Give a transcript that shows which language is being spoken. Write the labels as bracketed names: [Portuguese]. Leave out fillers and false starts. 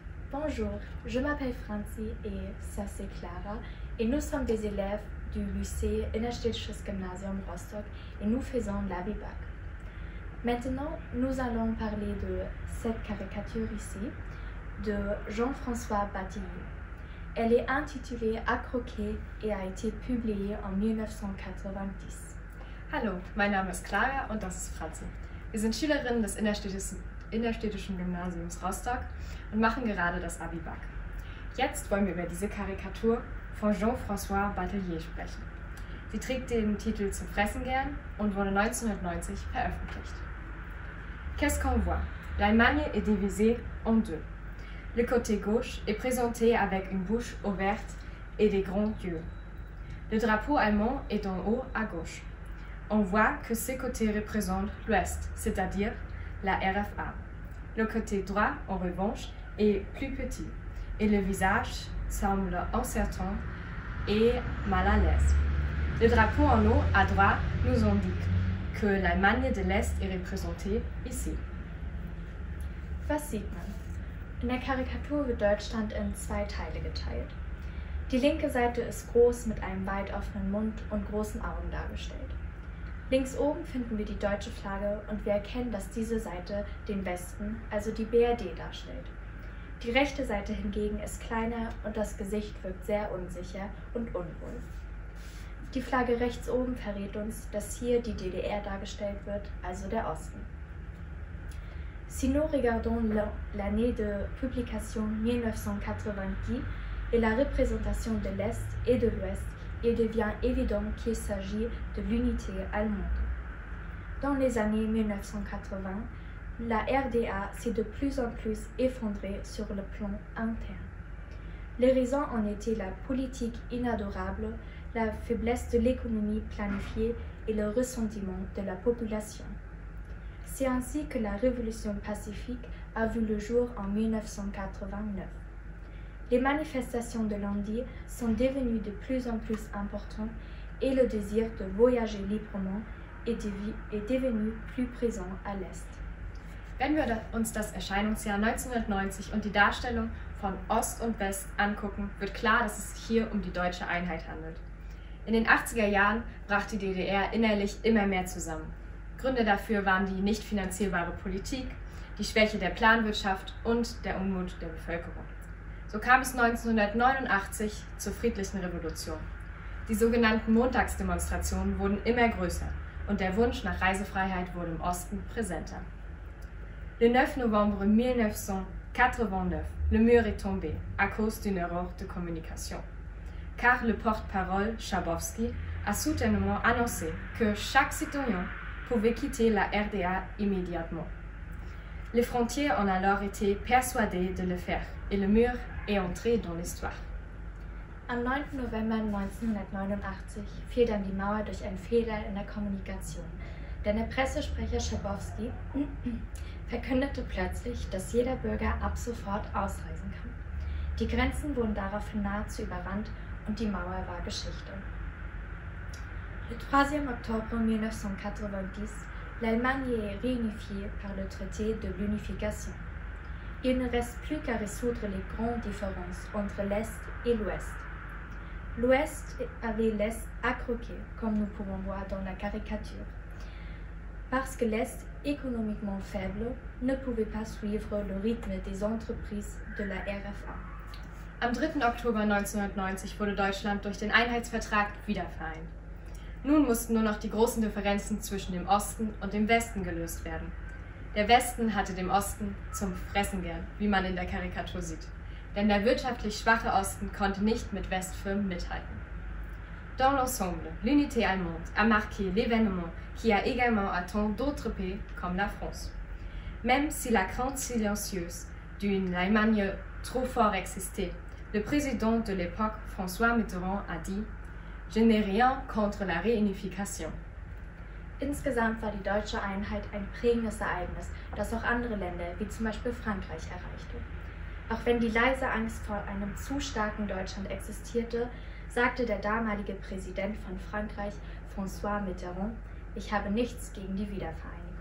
[French] Bonjour, je m'appelle Franzi et ça c'est Clara et nous sommes des élèves du lycée Innerstädtisches Gymnasium Rostock et nous faisons l'ABI-Bac. Maintenant, nous allons parler de cette caricature ici de Jean-François Bataillé. Elle est intitulée À croquer et a été publiée en 1990. [German] Hallo, mein Name ist Clara und das ist Franzi. Wir sind Schülerinnen des Innerstädtischen Gymnasiums Rostock und machen gerade das Abi-Bac. Jetzt wollen wir über diese Karikatur von Jean-François Bataillé sprechen. Sie trägt den Titel Zum Fressen gern und wurde 1990 veröffentlicht. [French] Qu'est-ce qu'on voit? L'Allemagne est divisée en deux. Le côté gauche est présenté avec une bouche ouverte et des grands yeux. Le drapeau allemand est en haut à gauche. On voit que ces côtés représentent l'Ouest, c'est-à-dire la RFA. Le côté droit, en revanche, est plus petit et le visage semble incertain et mal à l'aise. Le drapeau en haut à droite nous indique que l'Allemagne de l'Est est représentée ici. [German] Was sieht man? In der Karikatur wird Deutschland in zwei Teile geteilt. Die linke Seite ist groß mit einem weit offenen Mund und großen Augen dargestellt. Links oben finden wir die deutsche Flagge und wir erkennen, dass diese Seite den Westen, also die BRD, darstellt. Die rechte Seite hingegen ist kleiner und das Gesicht wirkt sehr unsicher und unwohl. Die Flagge rechts oben verrät uns, dass hier die DDR dargestellt wird, also der Osten. [French] Si nous regardons l'année de publication 1990 et la représentation de l'Est et de l'Ouest, il devient évident qu'il s'agit de l'unité allemande. Dans les années 1980, la RDA s'est de plus en plus effondrée sur le plan interne. Les raisons en étaient la politique inadorable, la faiblesse de l'économie planifiée et le ressentiment de la population. C'est ainsi que la révolution pacifique a vu le jour en 1989. Les manifestations de lundi sont devenues de plus en plus importantes et le désir de voyager librement est devenu plus présent à l'Est. [German] Wenn wir uns das Erscheinungsjahr 1990 und die Darstellung von Ost und West angucken, wird klar, dass es sich hier um die deutsche Einheit handelt. In den 80er Jahren brach die DDR innerlich immer mehr zusammen. Gründe dafür waren die nicht finanzierbare Politik, die Schwäche der Planwirtschaft und der Unmut der Bevölkerung. So kam es 1989 zur friedlichen Revolution. Die sogenannten Montagsdemonstrationen wurden immer größer und der Wunsch nach Reisefreiheit wurde im Osten präsenter. [French] Le 9 novembre 1989, le mur est tombé à cause d'une erreur de communication, car le porte-parole Schabowski a soudainement annoncé que chaque citoyen pouvait quitter la RDA immédiatement. Les frontières ont alors été persuadés de le faire et le mur est entré dans l'histoire. [German] Am 9. November 1989 fiel dann die Mauer durch einen Fehler in der Kommunikation, denn der Pressesprecher Schabowski verkündete plötzlich, dass jeder Bürger ab sofort ausreisen kann. Die Grenzen wurden daraufhin nahezu überrannt und die Mauer war Geschichte. [French] Le 3 octobre 1990, l'Allemagne est réunifiée par le traité de l'unification. Il ne reste plus qu'à résoudre les grandes différences entre l'Est et l'Ouest. L'Ouest avait l'Est à croquer, comme nous pouvons voir dans la caricature, parce que l'Est, économiquement faible, ne pouvait pas suivre le rythme des entreprises de la RFA. [German] Am 3. Oktober 1990 wurde Deutschland durch den Einheitsvertrag wiedervereint. Nun mussten nur noch die großen Differenzen zwischen dem Osten und dem Westen gelöst werden. Der Westen hatte dem Osten zum Fressen gern, wie man in der Karikatur sieht. Denn der wirtschaftlich schwache Osten konnte nicht mit Westfirmen mithalten. [French] Dans l'ensemble, l'unité allemande a marqué l'événement qui a également atteint d'autres pays comme la France. Même si la crainte silencieuse d'une Allemagne trop fort existait, le président de l'époque, François Mitterrand, a dit « Je n'ai rien contre la réunification ». [German] Insgesamt war die deutsche Einheit ein prägendes Ereignis, das auch andere Länder, wie zum Beispiel Frankreich, erreichte. Auch wenn die leise Angst vor einem zu starken Deutschland existierte, sagte der damalige Präsident von Frankreich, François Mitterrand, ich habe nichts gegen die Wiedervereinigung.